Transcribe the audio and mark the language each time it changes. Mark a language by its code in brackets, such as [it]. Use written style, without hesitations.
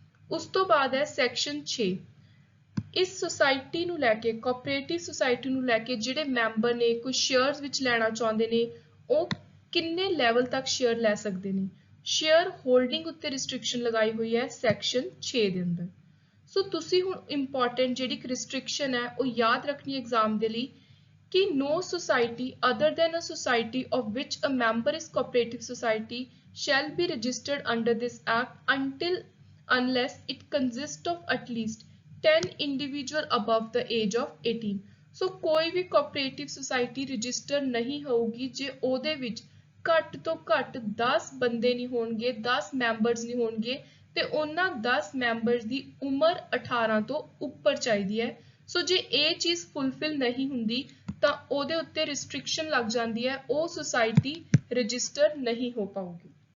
[pa] ਉਸ ਤੋਂ ਬਾਅਦ ਹੈ ਸੈਕਸ਼ਨ 6। ਇਸ ਸੁਸਾਇਟੀ ਨੂੰ ਲੈ ਕੇ, ਕੋਆਪਰੇਟਿਵ ਸੁਸਾਇਟੀ ਨੂੰ ਲੈ ਕੇ ਜਿਹੜੇ ਮੈਂਬਰ ਨੇ ਕੋਈ ਸ਼ੇਅਰਸ ਵਿੱਚ ਲੈਣਾ ਚਾਹੁੰਦੇ ਨੇ, ਉਹ ਕਿੰਨੇ ਲੈਵਲ ਤੱਕ ਸ਼ੇਅਰ ਲੈ ਸਕਦੇ ਨੇ। ਸ਼ੇਅਰ ਹੋਲਡਿੰਗ ਉੱਤੇ ਰਿਸਟ੍ਰਿਕਸ਼ਨ ਲਗਾਈ ਹੋਈ ਹੈ ਸੈਕਸ਼ਨ 6 ਦੇ ਅੰਦਰ। ਸੋ ਤੁਸੀਂ ਹੁਣ ਇੰਪੋਰਟੈਂਟ ਜਿਹੜੀ ਰਿਸਟ੍ਰਿਕਸ਼ਨ ਹੈ ਉਹ ਯਾਦ ਰੱਖਣੀ ਐਗਜ਼ਾਮ ਦੇ ਲਈ ਕਿ [en] no society other than a society of which a member is cooperative society shall be registered under this act unless it consists of at least 10 individual above the age of 18। [pa] ਸੋ ਕੋਈ ਵੀ cooperative society register ਨਹੀਂ ਹੋਊਗੀ ਜੇ ਉਹਦੇ ਵਿੱਚ ਘੱਟ ਤੋਂ ਘੱਟ 10 ਬੰਦੇ ਨਹੀਂ ਹੋਣਗੇ, 10 ਮੈਂਬਰਸ ਨਹੀਂ ਹੋਣਗੇ, ਤੇ ਉਹਨਾਂ 10 ਮੈਂਬਰਸ ਦੀ ਉਮਰ 18 ਤੋਂ ਉੱਪਰ ਚਾਹੀਦੀ ਹੈ। ਸੋ ਜੇ ਇਹ ਚੀਜ਼ ਫੁੱਲਫਿਲ ਨਹੀਂ ਹੁੰਦੀ ਤਾਂ ਉਹਦੇ ਉੱਤੇ ਰਿਸਟ੍ਰਿਕਸ਼ਨ ਲੱਗ ਜਾਂਦੀ ਹੈ, ਉਹ ਸੁਸਾਇਟੀ ਰਜਿਸਟਰ ਨਹੀਂ ਹੋ ਪਾਊਗੀ।